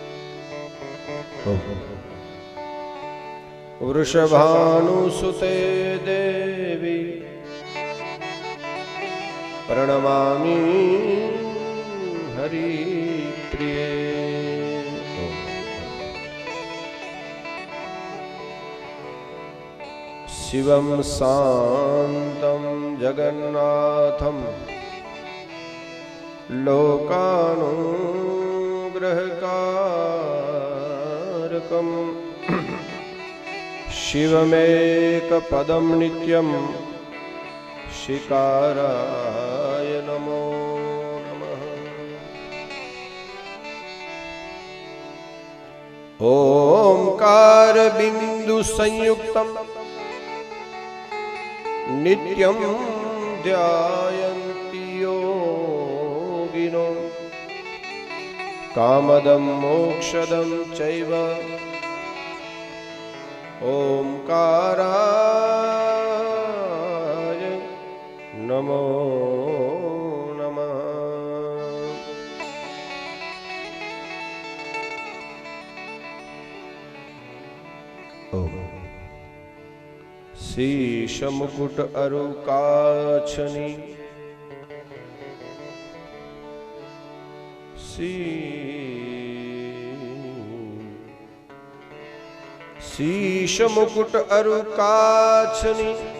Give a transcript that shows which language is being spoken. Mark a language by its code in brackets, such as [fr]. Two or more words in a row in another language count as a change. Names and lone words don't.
[sa] વૃષભાનુસુતે દેવી પ્રણમામી હરિપ્રિયે શિવમ શાંતમ જગન્નાથમ લોકાનુગ્રહકારકમ शिवमेकपदं नित्यं शिकाराय नमो नमः। ओंकार बिंदु संयुक्तं नित्यं ध्यायन्ति योगिनो कामदं मोक्षदं चैव ओंकाराय नमो नमः। [bra] शीश मुकुट अरुकाछनी शीश मुकुट अरुकाछनी